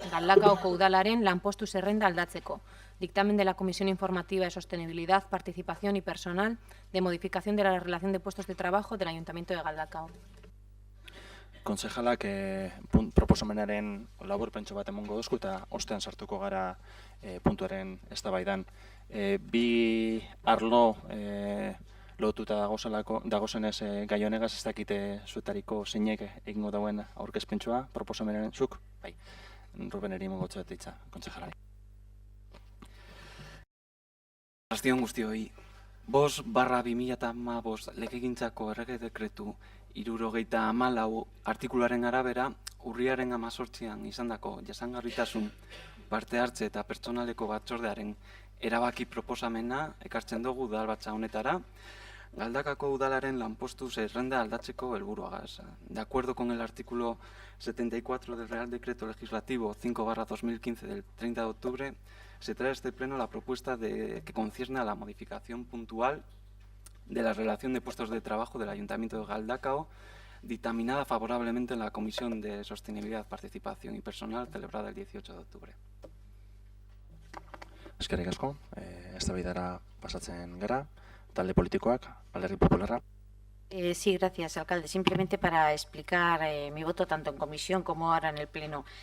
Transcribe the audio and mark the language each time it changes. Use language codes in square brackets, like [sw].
[eu] Galdakaoko udalaren lanpostu zerrenda aldatzeko. [es] Dictamen de la Comisión Informativa de Sostenibilidad, Participación y Personal de modificación de la relación de puestos de trabajo del Ayuntamiento de Galdakao. [eu] Kontsejalak proposamenaren laburpentso bat emongo dozku eta ostean sartuko gara puntuaren eztabaidan. Bi arlo lotuta dagozenez gai honegaz, ez dakite zuetariko zeinek egingo dauen aurkezpentsua proposamenaren zuk? Bai, Ruben eri emongo txoet ditza, kontsejalari. Arrastion guztioi, 5/2015 legegintzako errege dekretu 74 artikuluaren arabera, urriaren 18an izandako jasangarritasun, parte hartze eta pertsonaleko batzordearen erabaki proposamena ekartzen dugu udalbatza honetara, Galdakako udalaren lanpostu zerrenda aldatzeko helburuagaz. [es] De acuerdo con el artículo 74 del Real Decreto Legislativo 5/2015 del 30 de octubre, se trae a este pleno la propuesta que concierne a la modificación puntual de la relación de puestos de trabajo del Ayuntamiento de Galdakao, dictaminada favorablemente en la Comisión de Sostenibilidad, Participación y Personal celebrada el 18 de octubre. [eu] Eskerrik asko, eztabaidara pasatzen gara, talde politikoak, Alderdi Popularra. [es] Sí, gracias, alcalde. Simplemente para explicar mi voto tanto en comisión como ahora en el pleno.